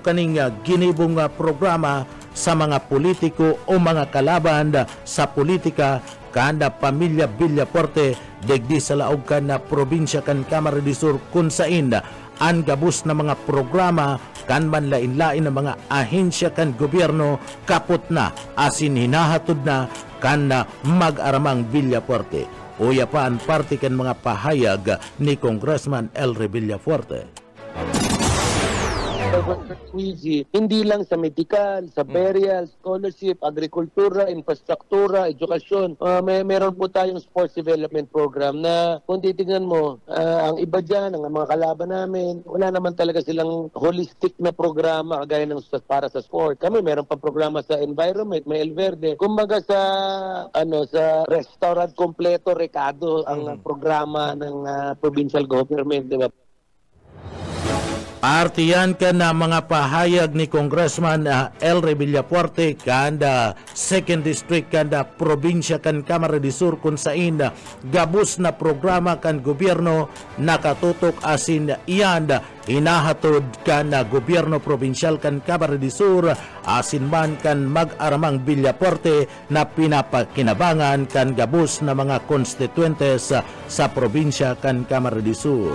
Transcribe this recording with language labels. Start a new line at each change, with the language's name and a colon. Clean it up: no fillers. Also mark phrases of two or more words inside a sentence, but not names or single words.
Bikol: kaning ginibong programa sa mga politiko o mga kalaban sa politika kanda pamilya Villafuerte degdi sa laog kan na probinsya kan Camarines Sur kun sain ang gabus na mga programa kan manlain-lain na mga ahensya kan gobyerno kaput na asin hinahatod na kan mag-aramang Villafuerte. Uya pa ang parte kan mga pahayag ni Congressman L. Villafuerte.
Filipino: Hindi lang sa medical, sa burial, scholarship, agrikultura, infrastruktura, edukasyon. Meron po tayong
English: sports development program
Filipino: na kung titingnan mo, ang iba dyan, ang mga kalaban namin, wala naman talaga silang holistic na programa kagaya ng para sa sport. Kami meron pa programa sa environment, may El Verde. Kumbaga sa restaurant kompleto, rekado ang programa ng provincial government, di ba?
Bikol: Partiyan ka na mga pahayag ni Congressman L. Villafuerte kanda 2nd District kanda probinsya kan Camarines Sur kung sain gabus na programa kan gobyerno nakatutok asin iyan hinahatod kan gobyerno probinsyal kan Camarines Sur asin man kan mag-aramang Villafuerte na pinapakinabangan kan gabus na mga konstituentes sa probinsya kan Camarines Sur.